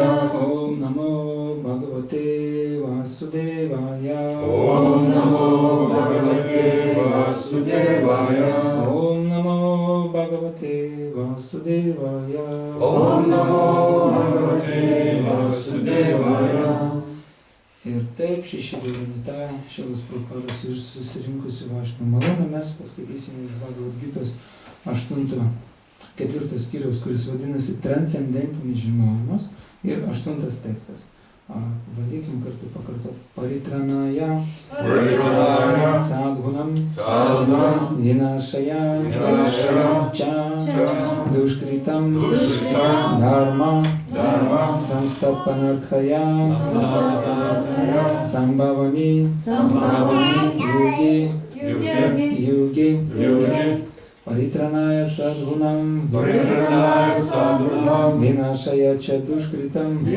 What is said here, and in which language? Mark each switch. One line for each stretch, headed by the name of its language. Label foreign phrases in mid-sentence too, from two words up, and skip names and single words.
Sanskrit: ॐ नमो भगवते वासुदेवाय. ॐ नमो भगवते वासुदेवाय. ॐ नमो भगवते वासुदेवाय. ॐ नमो भगवते वासुदेवाय.
Lithuanian: Ir taip šešidevinta Šilos Prabhupados ir susirinkusių Vašnų malonę mes paskaitysime iš Bhagavad Gitos 4 skyriaus, kuris vadinasi Transcendentinis žinojimas, ir 8 tekstas. Vadykim kartu pakartot.
Sanskrit: परित्राणाय साधूनां विनाशाय च दुष्कृताम् धर्मसंस्थापनार्थाय सम्भवामि युगे परित्राणाय साधूनां विनाशाय च दुष्कृताम्